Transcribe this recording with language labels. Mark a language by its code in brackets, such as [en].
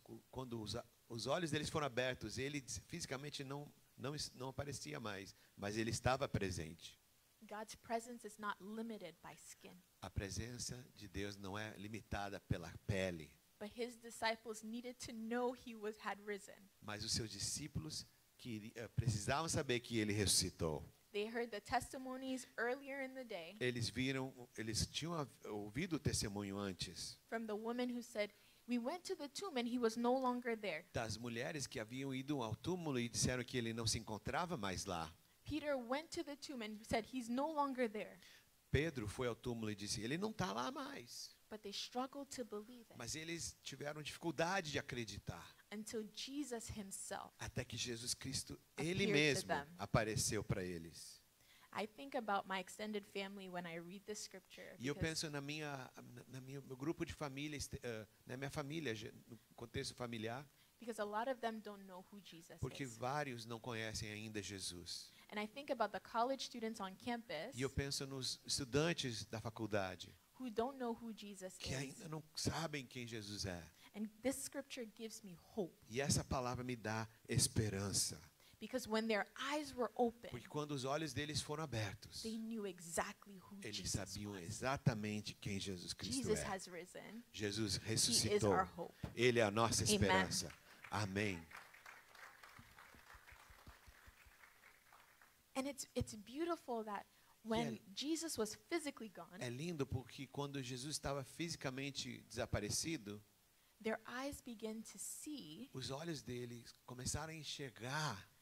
[pt] Quando os olhos deles foram abertos, ele fisicamente não aparecia mais, mas ele estava presente. [en] God's presence is not limited by skin, [pt] A presença de Deus não é limitada pela pele, [en] but his disciples needed to know had risen. [pt] mas os seus discípulos precisavam saber que ele ressuscitou. [en] They heard the testimonies earlier in the day [pt] Eles tinham ouvido o testemunho antes [en] from the woman who said, we went to the tomb and he was no longer there. [pt] das mulheres que haviam ido ao túmulo e disseram que ele não se encontrava mais lá. [en] Peter went to the tomb and said, he's no longer there. [pt] Pedro foi ao túmulo e disse, ele não está lá mais. [en] But they struggled to believe it [pt] Mas eles tiveram dificuldade de acreditar, [en] until Jesus himself. [pt] até que Jesus Cristo, [en] Appeared [pt] ele [en] to [pt] mesmo, [en] them. [pt] apareceu para eles. [en] I think about my extended family when I read this scripture. [pt] E eu [en] because [pt] penso meu grupo de família, na minha família, no contexto familiar, [en] because a lot of them don't know who Jesus [pt] porque [en] is. [pt] vários não conhecem ainda Jesus. [en] And I think about the college students on campus [pt] E eu penso nos estudantes da faculdade, [en] who don't know who Jesus [pt] que [en] is. [pt] ainda não sabem quem Jesus é. [en] And this scripture gives me hope [pt] E essa palavra me dá esperança, [en] because when their eyes were open, [pt] porque quando os olhos deles foram abertos, [en] they knew exactly who [pt] eles [en] Jesus [pt] sabiam [en] was. [pt] exatamente quem Jesus Cristo [en] Jesus [pt] é. [en] has risen. [pt] Jesus [en] He is [pt] ressuscitou. [en] our hope. [pt] Ele é a nossa [en] Amen. [pt] esperança. Amém. [en] And it's beautiful that when Jesus was physically gone, [pt] É lindo porque quando Jesus estava fisicamente desaparecido, [en] their eyes began to see [pt] os olhos deles começaram a enxergar